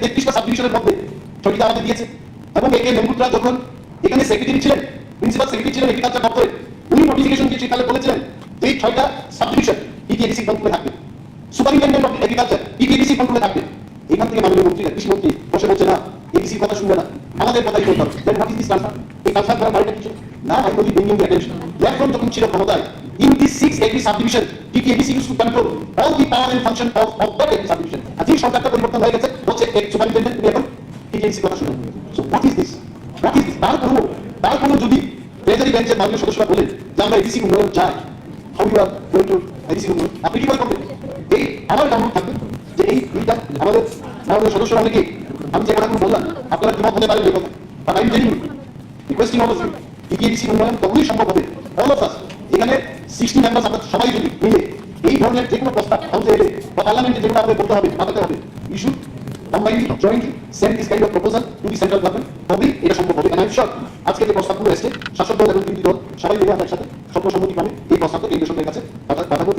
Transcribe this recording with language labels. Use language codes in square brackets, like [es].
[bn] 33টা sub ডিভিশনের মধ্যে 6টা আমাদের দিয়েছে। এবং একে মেমুদ্রা যখন এখানে সেক্রেটারি ছিলেন, প্রিন্সিপাল সেক্রেটারি ছিলেন এগ্রিকালচার দপ্তরে, উনি নোটিফিকেশন দিয়ে সেখানে বলেছিলেন যে এই 6টা সাব ডিভিশন ডিটিএডিসি কন্ট্রোলে থাকবে, সুপারিনটেন্ডেন্ট অফ এগ্রিকালচার ডিটিএডিসি কন্ট্রোলে থাকবে। এখান থেকে মাননীয় মন্ত্রী কৃষি মন্ত্রী বসে বলছে না এডিসির কথা শুনবে না, আমাদের কথাই বলতে হবে। [en] Then what is this transfer? [bn] এই ট্রান্সফার করার বাড়িটা কিছু না, আই বলি [en] Bringing the attention. [bn] ল্যান্ডফ্রন্ট যখন ছিল ক্ষমতায়, [en] in these 6 agri subdivision, TTADC used to control all the power and function of that agri subdivision. [bn] আজই সরকারটা পরিবর্তন হয়ে গেছে, বলছে এক সুপারিনটেন্ডেন্ট তুমি এখন TTADC কথা শুনুন। [en] So what is this? What is this? [bn] তারপরও যদি ট্রেজারি বেঞ্চের মাননীয় সদস্যরা বলেন যে আমরা এডিসি উন্নয়ন চাই, [en] how you are going to [bn] ADC উন্নয়ন, আপনি কি করবেন? এই আমার অনুরোধ থাকবে যে এই দুইটা আমাদের মাননীয় সদস্যরা অনেকে, আমি যে কথাগুলো বললাম আপনারা কি মত হতে পারেন এই কথা, [en] but I am telling you, requesting all of you, [bn] TTADC উন্নয়ন তখনই সম্ভব হবে [en] all of us, [bn] এখানে 60 মেম্বার্স আমরা সবাই যদি মিলে এই ধরনের যে কোনো প্রস্তাব হাউসে এলে বা পার্লামেন্টে যেগুলো আমাদের বলতে হবে, মাথাতে হবে, [en] issue combinely jointly send this kind of proposal to the central government, [bn] তবেই এটা সম্ভব হবে। [en] and I am sure [bn] আজকে যে প্রস্তাবগুলো এসেছে শাসক দল এবং বিরোধী দল সবাই মিলে আমরা একসাথে সর্বসম্মতিক্রমে এই প্রস্তাবকে কেন্দ্রীয় সরকারের কাছে পাঠাবো।